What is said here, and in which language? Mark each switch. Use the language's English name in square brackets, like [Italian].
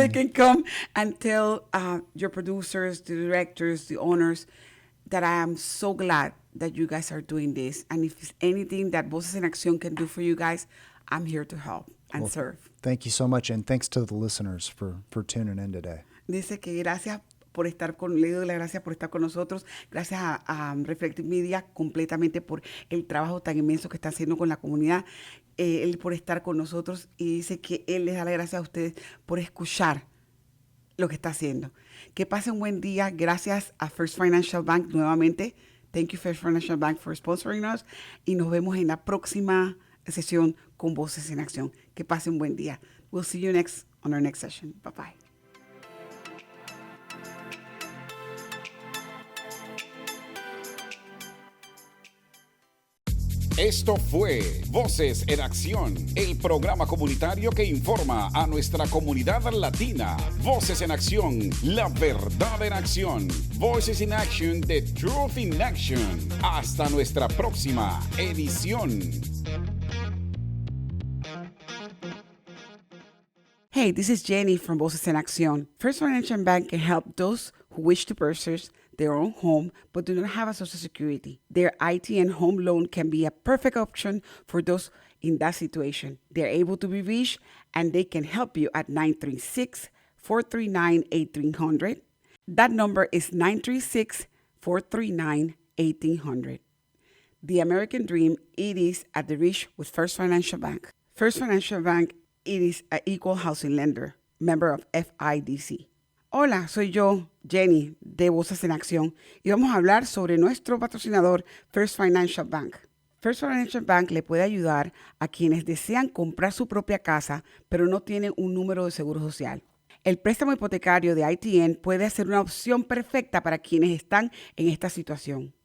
[English] they can come and tell your producers, the directors, the owners, that I am so glad that you guys are doing this. And if there's anything that Voces en Acción can do for you guys, I'm here to help and serve. Thank you so much, and thanks to the listeners for tuning in today. [Spanish] Dice que gracias por estar le doy las gracias por estar con nosotros. Gracias a Reflective Media completamente por el trabajo tan inmenso que está haciendo con la comunidad. Él por estar con nosotros, y dice que él les da las gracias a ustedes por escuchar lo que está haciendo. Que pasen un buen día. Gracias a First Financial Bank nuevamente. [English] Thank you, First Financial Bank, for sponsoring us. [Spanish] Y nos vemos en la próxima sesión con Voces en Acción. Que pasen un buen día. [English] We'll see you on our next session. Bye-bye. [Spanish] Esto fue Voces en Acción, el programa comunitario que informa a nuestra comunidad latina. Voces en Acción, la verdad en acción. [English] Voices in Action, the truth in action. [Spanish] Hasta nuestra próxima edición. [English] Hey, this is Jenny from Voces en Acción. First Financial Bank can help those who wish to purchase their own home but do not have a Social Security. Their ITN home loan can be a perfect option for those in that situation. They're able to be reached, and they can help you at 936-439-1800. That number is 936-439-1800. The American Dream, it is at the reach with First Financial Bank. First Financial Bank, it is an equal housing lender, member of FIDC. [Spanish] Hola, soy yo, Jenny, de Voces en Acción, y vamos a hablar sobre nuestro patrocinador, First Financial Bank. First Financial Bank le puede ayudar a quienes desean comprar su propia casa, pero no tienen un número de seguro social. El préstamo hipotecario de ITN puede ser una opción perfecta para quienes están en esta situación.